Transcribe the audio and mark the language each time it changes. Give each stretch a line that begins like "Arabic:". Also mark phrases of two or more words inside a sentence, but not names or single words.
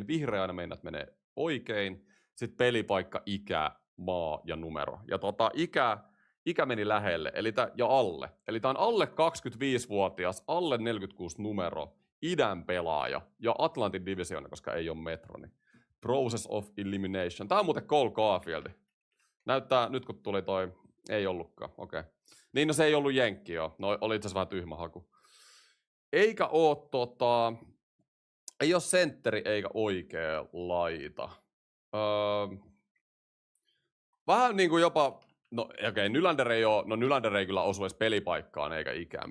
Finnish: Vihreä aina meinaa, että menee oikein. Sitten pelipaikka, ikä, maa ja numero. Ja ikä meni lähelle, ja alle. Eli tää on alle 25-vuotias, alle 46 numero, idän pelaaja ja Atlantin divisioona, koska ei ole metroni.
English: Process of Elimination.
Finnish: Tää on muuten Cole Caulfield. Näyttää, nyt kun tuli toi, ei ollutkaan, okei.
English: Okay.
Finnish: Niin no se ei ollut jenkki joo, no oli itse asiassa vähän tyhmä haku. Eikä oo ei oo sentteri eikä oikea laita. Vähän niinku jopa, no okei, okay, Nylander ei kyllä osu edes pelipaikkaan eikä ikään.